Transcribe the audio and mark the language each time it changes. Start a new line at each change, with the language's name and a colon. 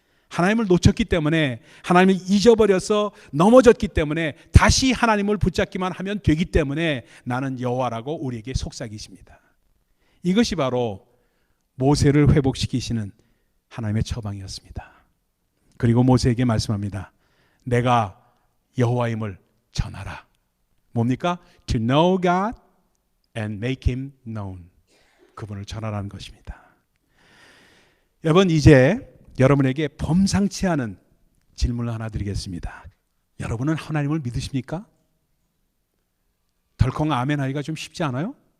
Korean: 하나님을 놓쳤기 때문에, 하나님을 잊어버려서 넘어졌기 때문에 다시 하나님을 붙잡기만 하면 되기 때문에 나는 여호와라고 우리에게 속삭이십니다. 이것이 바로 모세를 회복시키시는 하나님의 처방이었습니다. 그리고 모세에게 말씀합니다. 내가 여호와임을 전하라. 뭡니까?
English: To know God and make Him known.
Korean: 그분을 전하라는 것입니다. 여러분, 이제 여러분에게 범상치 않은 질문을 하나 드리겠습니다. 여러분은 하나님을 믿으십니까? 덜컹 아멘 하기가 좀 쉽지 않아요?